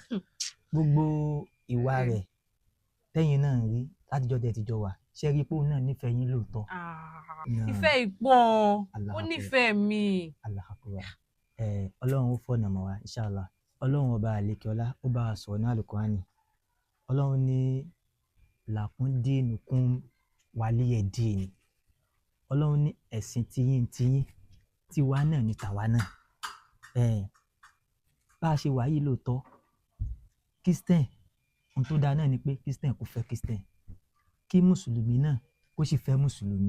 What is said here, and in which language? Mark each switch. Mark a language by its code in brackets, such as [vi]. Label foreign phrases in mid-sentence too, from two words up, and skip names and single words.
[yo] Gbogbo ìwà rẹ̀ tẹ́yin náà rí látijọ́ tẹ́ ti jọ wà ṣé rí pé òun náà nífẹ̀ẹ́ yín lóòótọ́? Ìfẹ́ ìpọ̀ ó nífẹ̀ẹ́ mi. [ar] الله أكبر. [yo] Ọlọ́run ó fọ̀nà mọ́ wa inshallah. Ọlọ́run ọba àlekèọlá ó bá a sọ̀rọ̀ ní Al-Qur'ani. Ọlọ́run ní [ar] لكم دينكم ولي دين. [yo] Ọlọ́run ní ẹ̀sìn tiyín tiwa náà ní tàwa náà. Bá a ṣe wà yìí lóòótọ́ Christian ohun tó dáa náà ni pé Christian kò fẹ́ Christian kí mùsùlùmí náà kó sì fẹ́ mùsùlùmí.